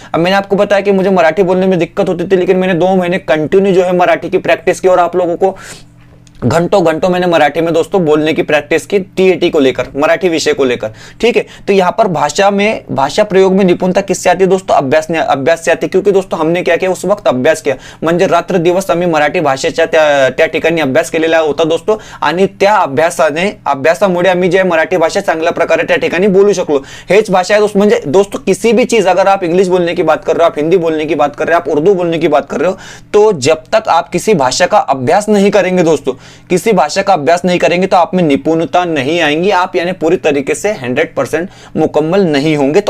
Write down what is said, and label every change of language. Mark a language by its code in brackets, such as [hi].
[hi] अब मैंने आपको बताया कि मुझे मराठी बोलने में दिक्कत होती थी, लेकिन मैंने 2 महीने कंटिन्यू जो है मराठी की प्रैक्टिस की और आप लोगों को घंटों घंटों मैंने मराठी में दोस्तों बोलने की प्रैक्टिस की, टीएटी को लेकर, मराठी विषय को लेकर। ठीक है, तो यहाँ पर भाषा प्रयोग में निपुणता किससे आती है दोस्तों, अभ्यास से आती है। क्योंकि दोस्तों हमने क्या किया उस वक्त अभ्यास किया, [mr] म्हणजे रात्र दिवस आम्ही मराठी भाषेच्या त्या ठिकाणी अभ्यास केलेला होता दोस्तों, आणि त्या अभ्यासामुळे आम्ही जे मराठी भाषा चांगल्या प्रकारे त्या ठिकाणी बोलू शकलो। [hi] हेच भाषा है दोस्तों, म्हणजे दोस्तों किसी भी चीज, अगर आप इंग्लिश बोलने की बात कर रहे हो, आप हिंदी बोलने की बात कर रहे हो, आप उर्दू बोलने की बात कर रहे हो, तो जब तक आप किसी भाषा का अभ्यास नहीं करेंगे दोस्तों, किसी भाषा का अभ्यास नहीं करेंगे तो आप में निपुणता नहीं आएंगी, आप यानी पूरी तरीके से 100% मुकम्मल नहीं होंगे।